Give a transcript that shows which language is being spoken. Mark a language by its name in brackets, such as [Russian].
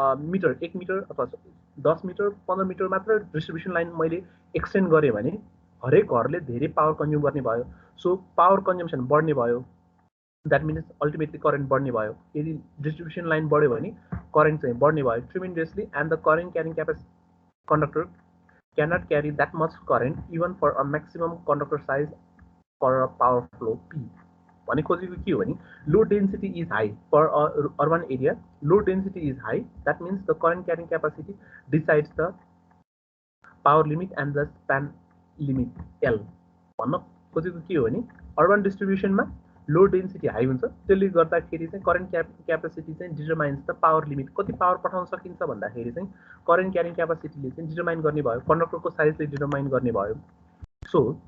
[Nepali] Metre 1 metre अथवा 10 metre 15 metre मात्र distribution line मैले एक्सटेन्ड गरेँ भने हरेक घरले धेरै पावर कन्ज्युम गर्ने भयो सो पावर कन्जम्सन बढ्ने भयो द्याट मिन्स अल्टिमेटली करेन्ट बढ्ने भयो यदि डिस्ट्रिब्युसन लाइन बढ्यो भने करेन्ट चाहिँ बढ्ने भयो ट्रिमेन्डसली [English] And the current carrying capacity conductor cannot carry that much current even for a maximum conductor size for a power flow P. [Nepali] भने खोजेको के हो भने [English] load density is high for a urban area. Load density is high. That means the current carrying capacity decides the power limit and the span limit L. [Nepali] भन्न खोजेको के हो भने urban distribution मा load density high हुन्छ त्यसले गर्दाखेरि चाहिँ current capacity चाहिँ [English] determines the power limit [Nepali] कति पावर पठाउन सकिन्छ भन्दाखेरि चाहिँ current carrying capacity ले चाहिँ determine गर्ने भयो कन्डक्टरको साइजले determine गर्ने भयो so